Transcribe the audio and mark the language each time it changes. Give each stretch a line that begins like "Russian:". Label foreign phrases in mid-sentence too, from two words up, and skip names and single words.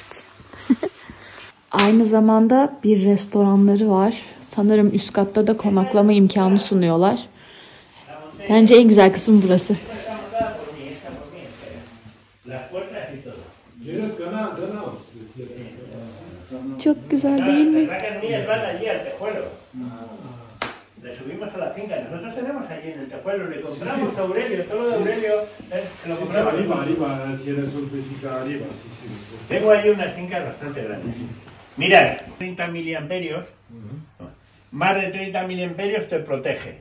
Turkish: Aynı zamanda bir restoranları var. Sanırım üst katta da konaklama imkanı sunuyorlar. Bence en güzel kısım burası. Çok güzel değil mi?
Spanish: Le subimos a la finca. Nosotros tenemos allí en el Tejuelo, le compramos a Aurelio, todo lo de Aurelio, se lo compramos. Arriba, tiene solfética arriba, sí. Tengo ahí unas fincas bastante grandes. Mirad, 30 miliamperios, más de 30 miliamperios te protege.